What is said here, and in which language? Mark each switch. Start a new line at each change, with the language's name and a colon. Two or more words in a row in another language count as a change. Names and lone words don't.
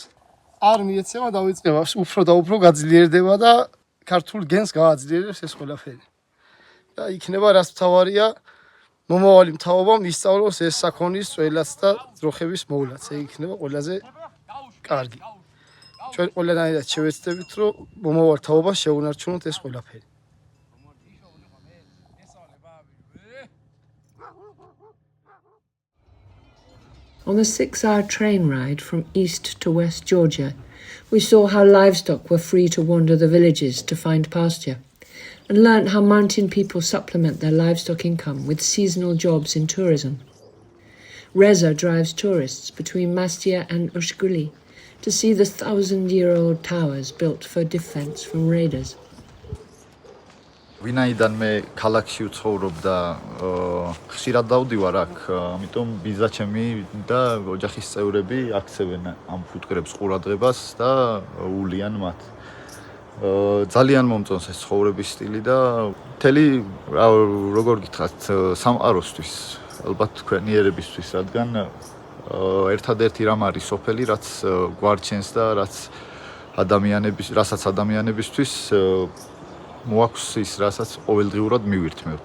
Georgian: არ მიეცემა დავიწყება, უფრო და უფრო გაძლიერდება და ქართულ გენს გააძლიერებს ეს ყველაფერი. და იქნება რას მთავარია მომავალი მთავრობამ ისწავლოს ეს საქონლის წველაც და ძროხების მოვლაც. ეგ იქნება ყველაზე კარგი. ჩვენ ყველანაირად შევეცდებით, რომ მომავალ მთავრობას შეუნარჩუნოთ ეს ყველაფერი.
English: On the 6-hour train ride from east to west Georgia, we saw how livestock were free to wander the villages to find pasture, and learnt how mountain people supplement their livestock income with seasonal jobs in tourism. Reza drives tourists between Mastia and Ushguli to see the 1,000-year-old towers built for defense from raiders.
Georgian: ვინაიდან მე ქალაქში ვცხოვრობ და ხშირად დავდივარ აქ, ამიტომ ბიზა ჩემი და ოჯახის წევრები აქცევენ ამ ფუტკრებს ყურადღებას და ულიან მათ. ძალიან მომწონს ეს ცხოვრების სტილი და მთელი როგორ გითხრათ სამყაროსთვის, ალბათ თქვენი ერებისთვის, რადგან ერთადერთი რამ არის სოფელი, რაც გვარჩენს და რასაც ადამიანებისთვის მოაქვს ის, რასაც ყოველდღიურად მივირთმევთ.